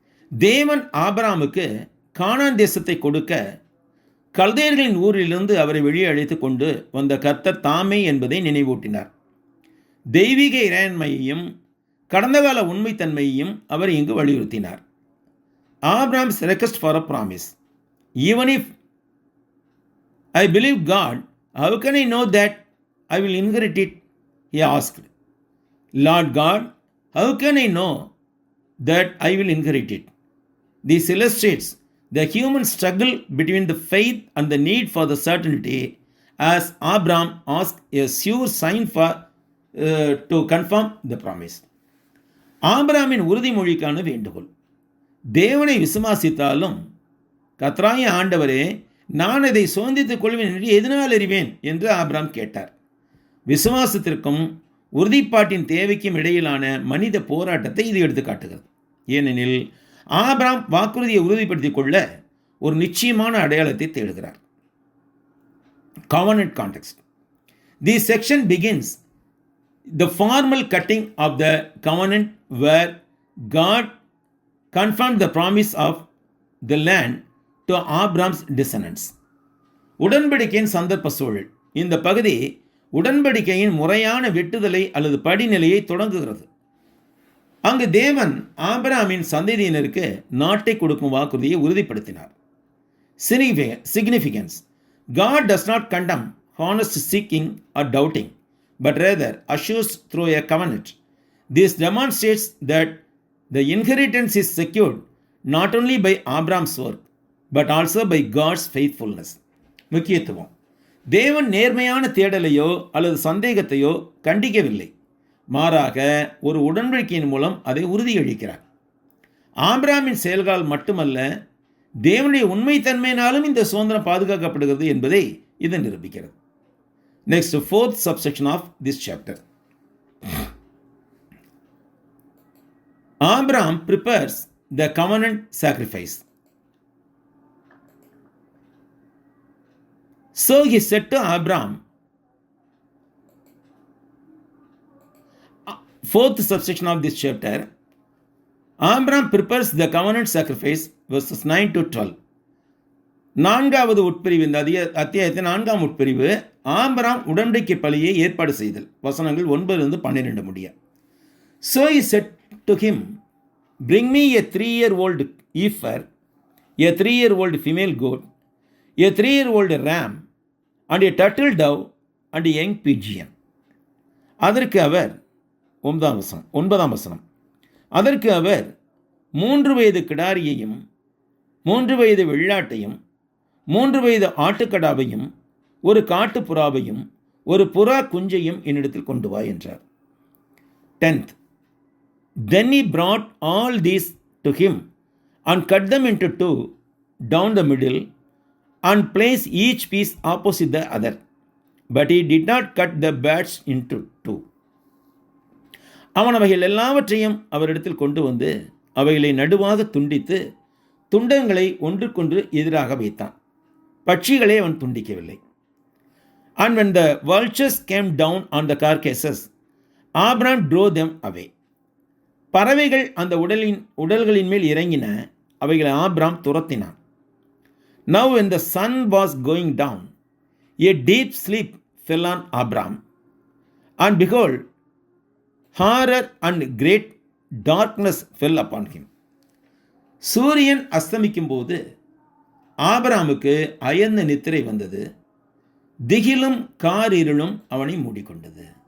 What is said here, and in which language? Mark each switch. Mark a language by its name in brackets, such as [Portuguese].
[Tamil] தேவன் ஆபிரகாமுக்கு கானான் தேசத்தை கொடுக்க கல்தேயர்களின் ஊரிலிருந்து அவரை வெளியே அழைத்து கொண்டு வந்த கர்த்தர் தாமே என்பதை நினைவூட்டினார். தெய்வீக இறையாண்மையையும் கடந்த கால உண்மைத்தன்மையையும் அவர் இங்கு வலியுறுத்தினார். [English] Abraham's request for a promise. Even if I believe God, how can I know that I will inherit it? He asked. Lord God, how can I know that I will inherit it? This illustrates the human struggle between the faith and the need for the certainty, as Abraham asked a sure sign to confirm the promise. [Tamil] ஆபிரகாமின் உறுதிமொழிக்கான வேண்டுகோள். தேவனை விசுவாசித்தாலும் கர்த்தராகிய ஆண்டவரே, நான் இதை சுதந்திரித்துக் கொள்வேன் என்று எதனால் அறிவேன் என்று ஆபிரகாம் கேட்டார். விசுவாசத்திற்கும் உறுதிப்பாட்டின் தேவைக்கும் இடையிலான மனித போராட்டத்தை இது எடுத்து காட்டுகிறது. ஏனெனில் ஆபிரகாம் வாக்குறுதியை உறுதிப்படுத்திக் கொள்ள ஒரு நிச்சயமான அடையாளத்தை தேடுகிறார். [English] Covenant context. This section begins the formal cutting of the covenant where God confirmed the promise of the land to Abraham's descendants. [Tamil] உடன்படிக்கையின் சந்தர்ப்ப சூழல். இந்த பகுதி உடன்படிக்கையின் முறையான வெட்டுதலை அல்லது படிநிலையை தொடங்குகிறது. அங்கு தேவன் ஆபிரகாமின் சந்ததியினருக்கு நாட்டை கொடுக்கும் வாக்குறுதியை உறுதிப்படுத்தினார். [English] Significance. God does not condemn honest seeking or doubting, but rather assures through a covenant. This demonstrates that the inheritance is secured not only by Abraham's work, but also by God's faithfulness. [Tamil] முக்கியத்துவம். தேவன் நேர்மையான தேடலையோ அல்லது சந்தேகத்தையோ கண்டிக்கவில்லை. மாறாக ஒரு உடன்படிக்கையின் மூலம் அதை உறுதியளிக்கிறார். ஆபிரகாமின் செயல்கள் மட்டுமல்ல, தேவனுடைய உண்மைத்தன்மையினாலும் இந்த சுதந்திரம் பாதுகாக்கப்படுகிறது என்பதை இது நிரூபிக்கிறது. [English] Next, fourth subsection of this chapter. Abraham prepares the covenant sacrifice. So he said to Abraham, fourth subsection of this chapter, Abraham prepares the covenant sacrifice, verses 9 to 12. [Tamil] நான்காவது உட்பிரிவு, இந்த அத்தியாயத்தின் நான்காம் உட்பிரிவு, ஆபிரகாம் உடன்படிக்கை பலியை ஏற்பாடு செய்தல். வசனங்கள் 9-12 முடிய. [English] So he said to him, bring me a 3-year-old heifer, a 3-year-old female goat, a 3-year-old ram, and a turtle dove, and a young pigeon. [Tamil] அதற்கு அவர் 9ஆம் வசனம், அதற்கு அவர் 3 வயது கிடாரியையும் 3 வயது வெள்ளாட்டையும் 3 வயது ஆட்டுக்கடாவையும் ஒரு காட்டுப்புறாவையும் ஒரு புறா குஞ்சையும் என்னிடத்தில் கொண்டு வா என்றார். [English] 10th. Then he brought all these to him and cut them into 2 down the middle and placed each piece opposite the other. But he did not cut the birds into 2. [Tamil] அவன் அவைகள் எல்லாவற்றையும் அவரிடத்தில் கொண்டு வந்து அவைகளை நடுவாக துண்டித்து துண்டங்களை ஒன்றுக்கொன்று எதிராக வைத்தான். பட்சிகளை அவன் துண்டிக்கவில்லை. [English] And when the vultures came down on the carcasses, Abraham drove them away. [Tamil] பறவைகள் அந்த உடல்களின் மேல் இறங்கின, அவைகளை Abraham துரத்தினான். [English] Now when the sun was going down, a deep sleep fell on Abraham, and behold, horror and great darkness fell upon him. [Tamil] சூரியன் அஸ்தமிக்கும் போது ஆபிரகாமுக்கு அயர்ந்த நித்திரை வந்தது, திகிலும் காரிருளும் அவனை மூடிக்கொண்டது.